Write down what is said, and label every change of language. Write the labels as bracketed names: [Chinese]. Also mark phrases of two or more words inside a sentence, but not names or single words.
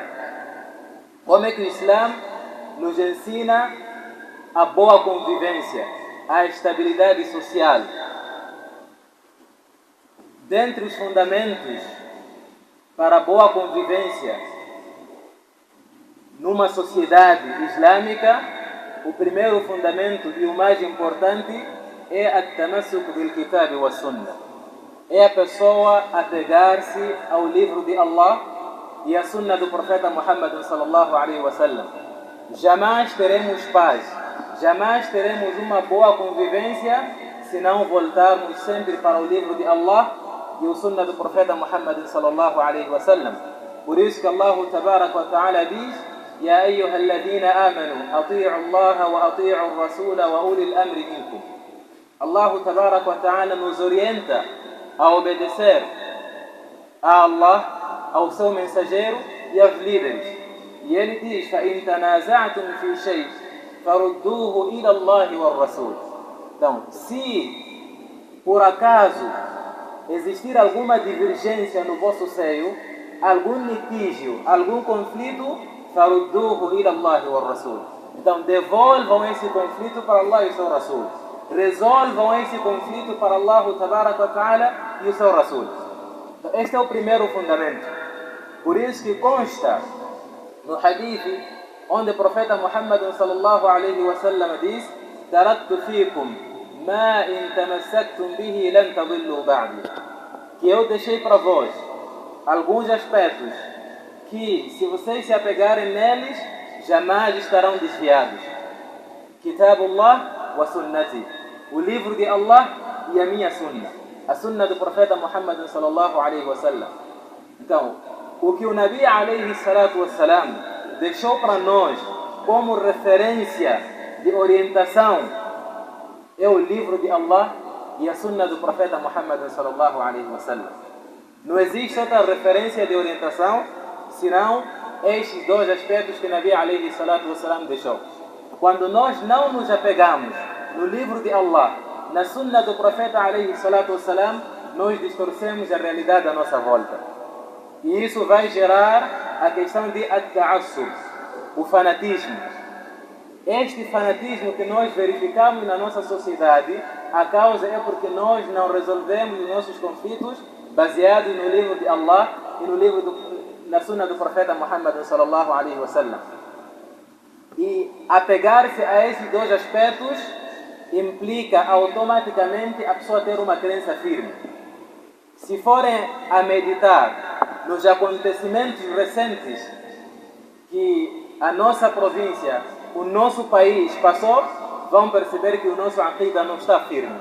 [Portuguese] Como é que o Islã nos ensina a boa convivência, a estabilidade social? Dentre os fundamentos para a boa convivência numa sociedade islâmica, o primeiro fundamento e o mais importante é [Arabic] التمسك بالكتاب والسنة. [Portuguese] É a pessoa apegar-se ao livro de Allah e à sunna do profeta Muhammad [Arabic] صلى الله عليه وسلم. [Portuguese] Jamais teremos paz, jamais teremos uma boa convivência se não voltarmos sempre para o livro de Allah e o sunna do profeta Muhammad [Arabic] صلى الله عليه وسلم. [Portuguese] Por isso que [Arabic] الله تبارك وتعالى [Portuguese] diz: [Arabic] يا أيها الذين آمنوا أطيعوا الله وأطيعوا الرسول وأولي الأمر منكم. الله تبارك وتعالى [Portuguese] nos orienta a obedecer a Allah, ao seu mensageiro e aos líderes. E ele diz: [Arabic] فإن تنازعتم في شيء فردوه إلى الله والرسول. [Portuguese] Então, se por acaso existir alguma divergência no vosso seio, algum litígio, algum conflito, [Arabic] فردوه إلى الله والرسول. [Portuguese] Então devolvam esse conflito para Allah e o seu Rasul. Resolvam esse conflito para [Arabic] الله تبارك وتعالى [Portuguese] e o seu Rasul. Então, este é o primeiro fundamento. Por isso que consta no hadith onde o profeta Muhammad [Arabic] صلى الله عليه وسلم [Portuguese] diz: [Arabic] تركت فيكم ما إن تمسكتم به لن تضلوا بعدي. [Portuguese] Que eu deixei para vós alguns aspectos que, se vocês se apegarem neles, jamais estarão desviados. [Arabic] كتاب الله وسنتي. [Portuguese] O livro de Allah e a minha sunna. A sunna do profeta Muhammad [Arabic] صلى الله عليه وسلم. [Portuguese] Então, o que o Nabi [Arabic] عليه الصلاة والسلام [Portuguese] deixou para nós como referência de orientação é o livro de Allah e a sunna do profeta Muhammad [Arabic] صلى الله عليه وسلم. [Portuguese] Não existe outra referência de orientação senão estes dois aspectos que o Nabi [Arabic] عليه الصلاة والسلام [Portuguese] deixou. Quando nós não nos apegamos no livro de Allah, na sunna do profeta [Arabic] عليه الصلاة والسلام, [Portuguese] nós distorcemos a realidade à nossa volta. E isso vai gerar a questão de at-ta'assub, o fanatismo. Este fanatismo que nós verificamos na nossa sociedade, a causa é porque nós não resolvemos os nossos conflitos baseados no livro de Allah e no na sunna do profeta Muhammad [Arabic] صلى الله عليه وسلم. [Portuguese] E apegar-se a esses dois aspectos implica automaticamente a pessoa ter uma crença firme. Se forem a meditar nos acontecimentos recentes que a nossa província, o nosso país passou, vão perceber que o nosso aqida não está firme.